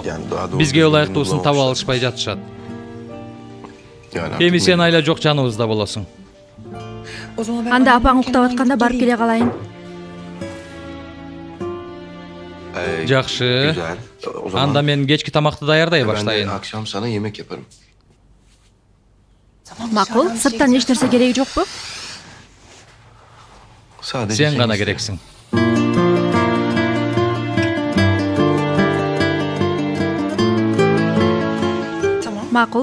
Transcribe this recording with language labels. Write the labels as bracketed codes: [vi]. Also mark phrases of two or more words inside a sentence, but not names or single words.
[ky] Бизге ылайыктуусун таба алышпай жатышат. Эми сен айла жок жаныбызда болосуң. Анда апаң уктап атканда барып келе калайын. Жакшы. Анда мен кечки тамакты даярдай баштайын. [tr] Akşam sana yemek yaparım. [ky] Макул, сырттан эч нерсе кереги жокпу? Сен гана керексиң. Макул.